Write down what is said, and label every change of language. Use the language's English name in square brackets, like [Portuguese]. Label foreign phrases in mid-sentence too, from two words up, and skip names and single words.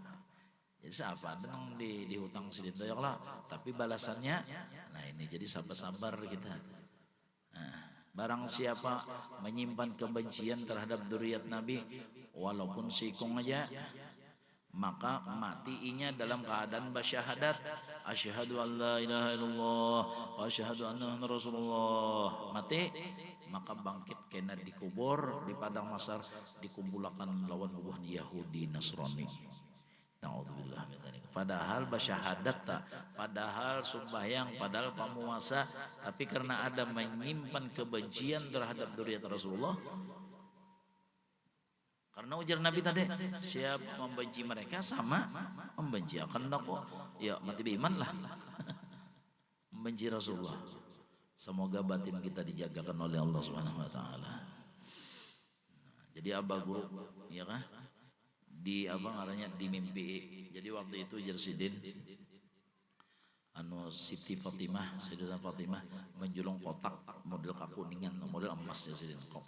[Banjar] Jadi siapa nang dihutang sidin toyok lah, tapi balasannya, nah ini jadi sabar-sabar kita. Nah, barang siapa menyimpan kebencian terhadap dzurriyyat Nabi, walaupun sikung aja, maka matiinya dalam keadaan bersyahadat, [Arabic] أشهد أن لا إله إلا الله وأشهد أن رسول الله, [Banjar] mati maka bangkit kena dikubur di padang mahsyar, dikumpulkan lawan buah Yahudi Nasrani. [Arabic] نعوذ بالله من ذلك. [Banjar] Padahal bersyahadat tak, padahal sembahyang, padahal pamuasa, tapi karena ada menyimpan kebencian terhadap dzurriyyat Rasulullah. Karena ujar Nabi tadi, siapa membenci mereka sama membenci akan aku. Ya mati beriman lah. Membenci Rasulullah. Semoga batin kita dijagakan oleh Allah [Arabic] سبحانه وتعالى. [Banjar] Jadi abah guru ya kan? Di apa ngarannya di mimpi. Jadi waktu itu Jersidin anu Siti Fatimah, Sayyidatuna Fatimah menjulung kotak model kakuningan, model emas ya Jersidin kotak.